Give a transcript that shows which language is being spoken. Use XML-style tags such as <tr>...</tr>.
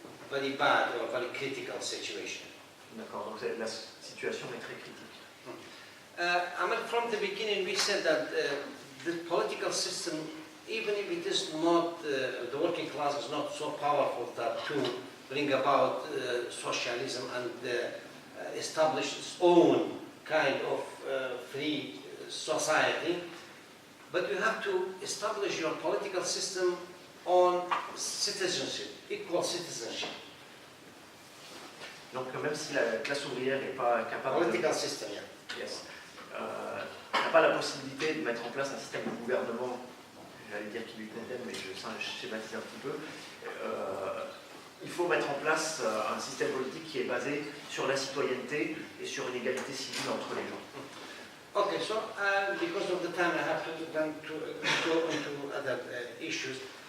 <en>Very bad or very critical situation.</en> <fr>D'accord, donc la situation est très critique.</fr> <en>From the beginning we said that the political system, even if it is not, the working class is not so powerful to bring about socialism and establish its own kind of free society, but you have to establish your political system on citizenship, equal citizenship.</en> <fr>Donc même si la classe ouvrière n'est pas capable</fr> <en>political system, yeah. Yes.</en> <fr>N'a pas la possibilité de mettre en place un système de gouvernement, j'allais dire qui lui convienne, mais je schématise un petit peu. Il faut mettre en place un système politique qui est basé sur la citoyenneté et sur une égalité civile entre les gens.</fr> <en>Okay, so because of the time I have to go into other issues.</en>